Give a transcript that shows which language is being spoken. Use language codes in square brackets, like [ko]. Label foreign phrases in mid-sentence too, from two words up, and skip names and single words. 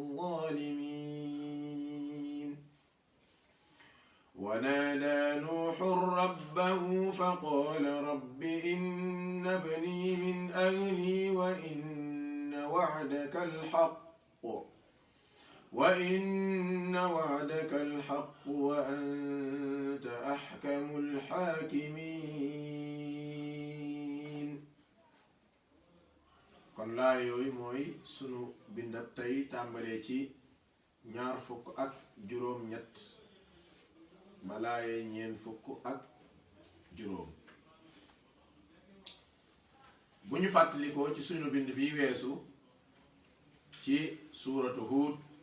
[ar] الظالمين ونادى نوح ربه فقال رب إن ابني من أهلي وإن وعدك الحق وأنت أحكم الحاكمين [wo] kon laa yooyu mooy sunu bindab tey tàmbalee ci ñaar fukk ak juróom ñett ba laaye ñeen fukk ak juróom bu ñu fàttalikoo ci sunu bind bi weesu ci suuratu Huud